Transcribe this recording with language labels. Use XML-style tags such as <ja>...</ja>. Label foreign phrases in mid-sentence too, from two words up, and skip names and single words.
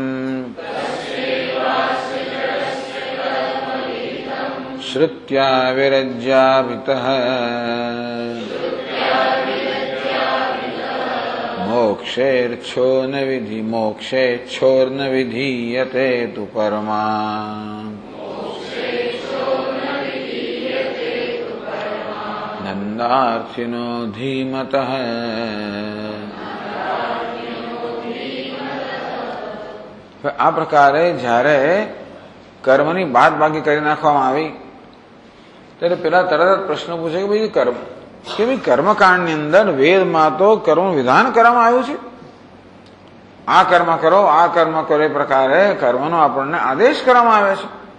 <sa>श्रुत्या विरज्याभितः मोक्षेच्छोर्न विधीयते तु परमा नंदार्थिनो धीमतः।</sa> <gu>આ પ્રકારે જ્યારે કર્મની બાદબાકી કરી નાખવામાં આવી ત્યારે પેલા તરત જ પ્રશ્ન પૂછે કે ભાઈ કર્મ કે ભાઈ કર્મકાંડની અંદર વેદમાં તો કર્મ વિધાન કરવામાં આવ્યું છે, આ કર્મ કરો આ કર્મ કરો એ પ્રકારે કર્મનો આપણને આદેશ કરવામાં આવે છે.</gu>